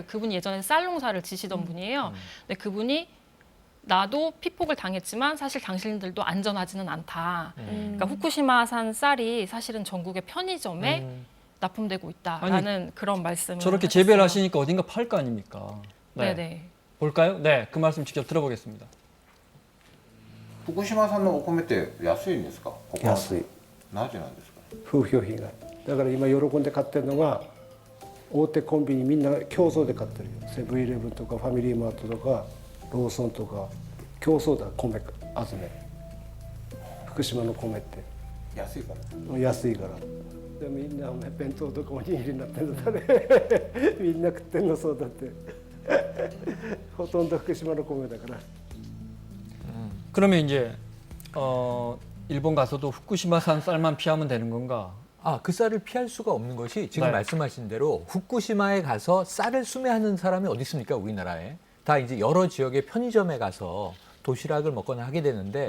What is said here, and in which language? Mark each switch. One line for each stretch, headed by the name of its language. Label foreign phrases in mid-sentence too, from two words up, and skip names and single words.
Korean: 그분이 예전에 쌀 농사를 지시던 분이에요. 근데 그분이 나도 피폭을 당했지만 사실 당신들도 안전하지는 않다. 그러니까 후쿠시마산 쌀이 사실은 전국의 편의점에 납품되고 있다라는 그런 말씀을 저렇게 하셨어요. 재배를 하시니까 어딘가 팔 거 아닙니까? 네, 네. 볼까요? 네, 그 말씀 직접 들어보겠습니다.
Japanese: 福島産のお米って安いんですか？安い。なぜなんですか？風評被害だから今喜んで買ってるのが大手コンビニみんな競争で買ってるよ。セブンイレブンとかファミリーマートとかローソンとか競争だ米集め。福島の米って安いから安いから。でみんな弁当とかおにぎりになってるんだね。みんな食ってんのそうだって。ほとんど福島の米だから。
Korean: 그러면 이제 일본 가서도 후쿠시마산 쌀만 피하면 되는 건가? 아, 그 쌀을 피할 수가 없는 것이 지금 네. 말씀하신 대로 후쿠시마에 가서 쌀을 수매하는 사람이 어디 있습니까? 우리나라에. 다 이제 여러 지역의 편의점에 가서 도시락을 먹거나 하게 되는데